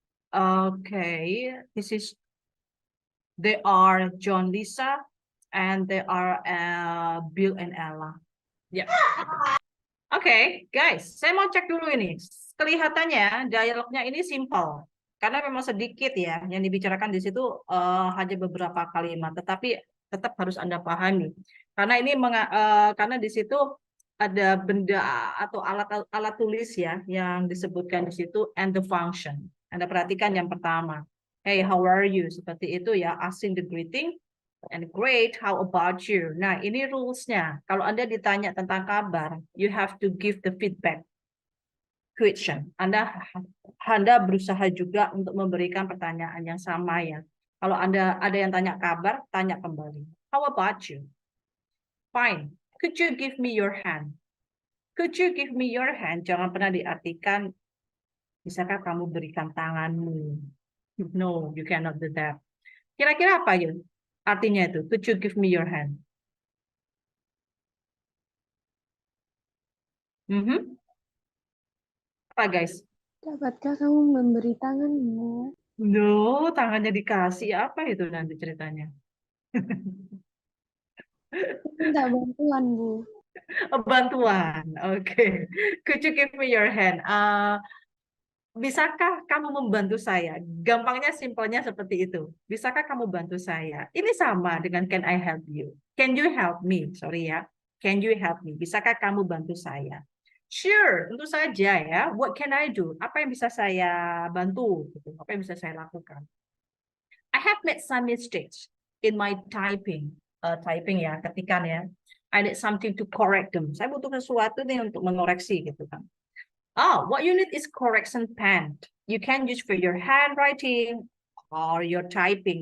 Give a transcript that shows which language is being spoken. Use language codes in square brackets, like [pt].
[en] Okay, they are John Lisa and they are Bill and Ella. [id] Ya. Oke, guys, saya mau cek dulu ini. Kelihatannya dialognya ini simple. Karena memang sedikit ya yang dibicarakan di situ hanya beberapa kalimat, tetapi tetap harus Anda pahami. Karena ini karena di situ ada benda atau alat tulis ya yang disebutkan di situ [en] and the function. [id] Anda perhatikan yang pertama. [en] Hey, how are you? [id] Seperti itu ya, [en] asking the greeting. And great, how about you? [id] Nah, ini rules-nya. Kalau Anda ditanya tentang kabar, [en] you have to give the feedback question. [id] Anda berusaha juga untuk memberikan pertanyaan yang sama ya. Kalau Anda ada yang tanya kabar, tanya kembali. [en] How about you? Fine. Could you give me your hand? Could you give me your hand? [id] Jangan pernah diartikan, bisakah kamu berikan tanganmu? [en] No, you cannot do that. [id] Kira-kira apa ya artinya itu? [en] Could you give me your hand? [id] Apa guys? Dapatkah kamu memberi tanganmu? No, tangannya dikasih. Apa itu nanti ceritanya? Minta bantuan, Bu. Bantuan. Oke. [en] Could you give me your hand? [id] Bisakah kamu membantu saya? Gampangnya, simpelnya seperti itu. Bisakah kamu bantu saya? Ini sama dengan [en] can I help you? Can you help me? Sorry ya. Can you help me? [id] Bisakah kamu bantu saya? Sure, tentu saja ya. [en] What can I do? [id] Apa yang bisa saya bantu? Apa yang bisa saya lakukan? [en] I have made some mistakes in my typing. [id] Typing ya, ketikan ya. [en] I need something to correct them. [id] Saya butuh sesuatu nih untuk mengoreksi gitu kan. [en] What you need is correction pen. You can use for your handwriting or your typing.